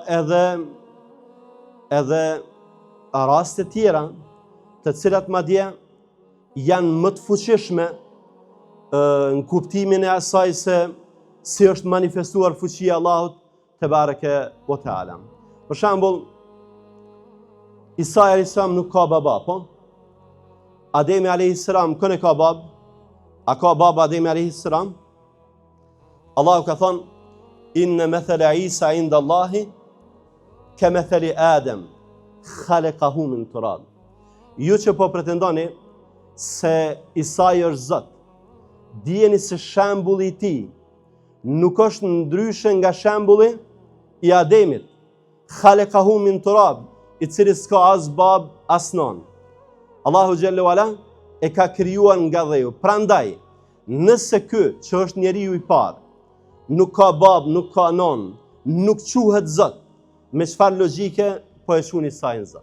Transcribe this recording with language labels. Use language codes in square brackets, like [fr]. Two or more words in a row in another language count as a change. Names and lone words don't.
[sq] edhe raste tjera të cilat madje janë më të fuqishme në kuptimin e asaj se si është manifestuar fuqia e Allahut te [ar] تبارك وتعالى. [sq] Për shembull, Isa [ar] عليه السلام [sq] nuk ka baba, po? Ademi [ar] عليه السلام [sq] kënë ka bab? A ka baba Ademi [ar] عليه السلام? [sq] Allahu ka thonë: [ar] إن مثل عيسى عند الله كمثل آدم خلقه من تراب. [sq] Ju që po pretendoni se Isai është Zot, dijeni se shembulli i tij nuk është ndryshe nga shembulli i Ademit, [ar] خلقه من تراب, [sq] i cili s'ka as bab as non. Allahu [ar] جل وعلا [sq] e ka krijuar nga dheu. Prandaj, nëse ky që është njeriu i parë nuk ka bab, nuk ka non, nuk quhet Zot, me çfarë logjike po e quhen Isai Zot?